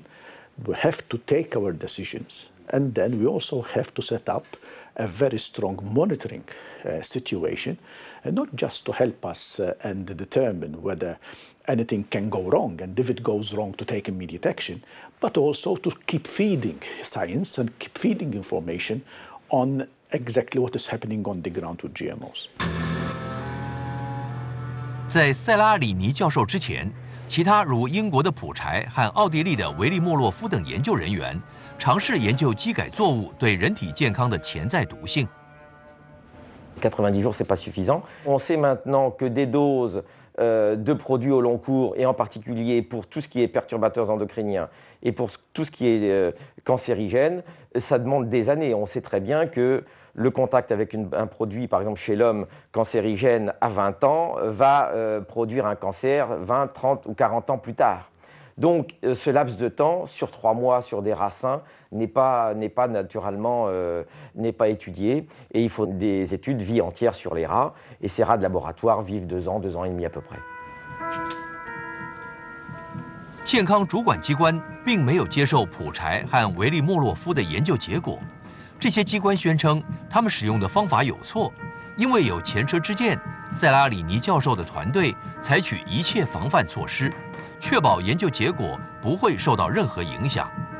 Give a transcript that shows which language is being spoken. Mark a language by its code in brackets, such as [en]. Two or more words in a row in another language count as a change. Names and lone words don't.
[en] We have to take our decisions. And then we also have to set up a very strong monitoring situation, and not just to help us and determine whether anything can go wrong, and if it goes wrong, to take immediate action, but also to keep feeding science and keep feeding information on exactly what is happening on the ground with GMOs. [zh] 在塞拉里尼教授之前，其他如英国的普柴和奥地利的维利莫洛夫等研究人员尝试研究基改作物对人体健康的潜在毒性。 [fr] 90 jours, ce n'est pas suffisant. On sait maintenant que des doses de produits au long cours, et en particulier pour tout ce qui est perturbateurs endocriniens et pour tout ce qui est cancérigène, ça demande des années. On sait très bien que le contact avec un produit, par exemple chez l'homme, cancérigène à 20 ans, va produire un cancer 20, 30 ou 40 ans plus tard. Donc ce laps de temps, sur 3 mois, sur des rats sains, n'est pas naturellement n'est pas étudié. Et il faut des études vie entière sur les rats. Et ces rats de laboratoire vivent 2 ans, 2 ans et demi à peu près. [zh] 健康主管机关并没有接受普柴和维利莫洛夫的研究结果。这些机关宣称，他们使用的方法有错，因为有前车之鉴，塞拉里尼教授的团队采取一切防范措施，确保研究结果不会受到任何影响。